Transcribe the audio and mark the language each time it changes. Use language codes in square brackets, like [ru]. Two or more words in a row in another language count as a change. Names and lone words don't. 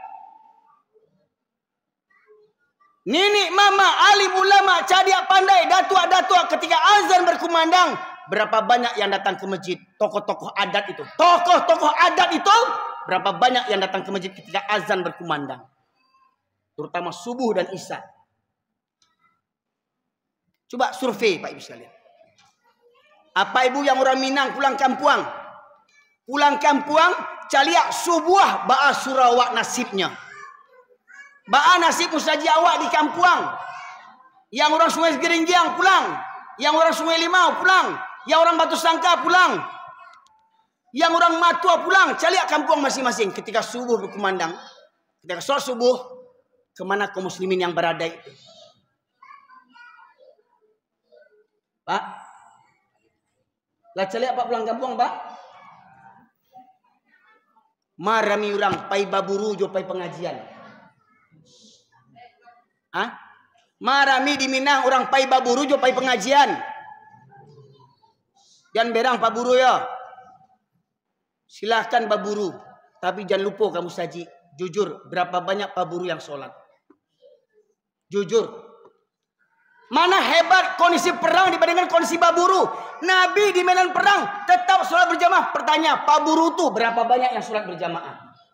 [min] Nini, mama, alim ulama, cadia pandai, datua-datua [id] ketika azan berkumandang, berapa banyak yang datang ke masjid? Tokoh-tokoh adat itu. Tokoh-tokoh adat itu berapa banyak yang datang ke masjid ketika azan berkumandang? Terutama subuh dan isya. Coba survei Pak Ibu sekalian. Apa ibu yang orang Minang pulang kampung? [min] Pulang kampung, caliak subuh ba'a Sarawak nasibnya. Ba'a nasib musaji awak di kampung. [id] Yang orang Sungai Geringgiang pulang. Yang orang Sungai Limau pulang. Yang orang Batu Sangka pulang. Yang orang Matua pulang. Caliak kampung masing-masing. Ketika subuh berkumandang. Ketika sholat subuh. Kemana kaum muslimin yang berada itu? Pak? [min] Lah caliak Pak pulang kampung Pak? Marami orang pai baburu jo pai pengajian. [id] Hah? [min] Marami di Minang orang pai baburu jo pai pengajian. [id] Jangan berang Pak Buru ya. Silahkan Pak Buru. Tapi jangan lupa kamu saji. Jujur, berapa banyak Pak Buru yang sholat? Jujur. Mana hebat kondisi perang dibandingkan kondisi Pak Buru? Nabi di medan perang tetap sholat berjamaah. Pertanyaan, Pak Buru tuh berapa banyak yang sholat berjamaah?